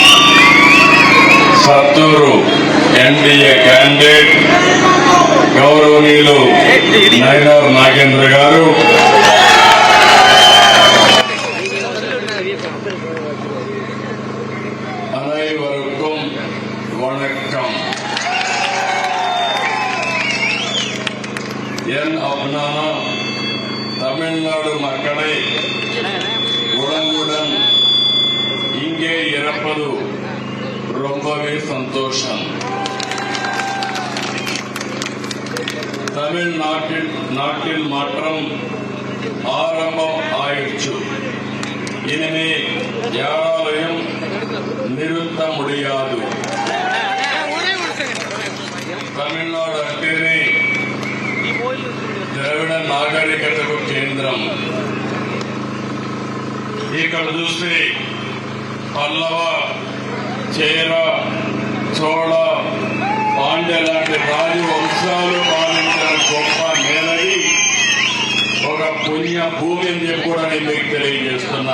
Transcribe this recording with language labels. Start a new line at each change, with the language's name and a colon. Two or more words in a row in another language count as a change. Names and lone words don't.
Telugu: సత్తూరు ఎన్డీఏ క్యాండిడేట్ గౌరవనీయులు నయినార్ నాగేంద్ర గారు,
Tamil: அனைவருக்கும் வணக்கம். என் அபிமான தமிழ்நாடு மக்களை உடனுடன் இங்கே இறப்பது ரொம்பவே சந்தோஷம். தமிழ்நாட்டில் மாற்றம் ஆரம்பம் ஆயிடுச்சு. இனிமே யாராலையும் நிறுத்த முடியாது.
Telugu: తమిళనాడు అంటేనే ద్రవిడ నాగరికతకు కేంద్రం. ఇక్కడ చూస్తే పల్లవ, చేర, చోళ, పాండ్య లాంటి రాజవంశాలు పాలించిన గొప్ప నేలది, ఒక పుణ్య భూమి అని చెప్పి కూడా నేను మీకు తెలియజేస్తున్నా.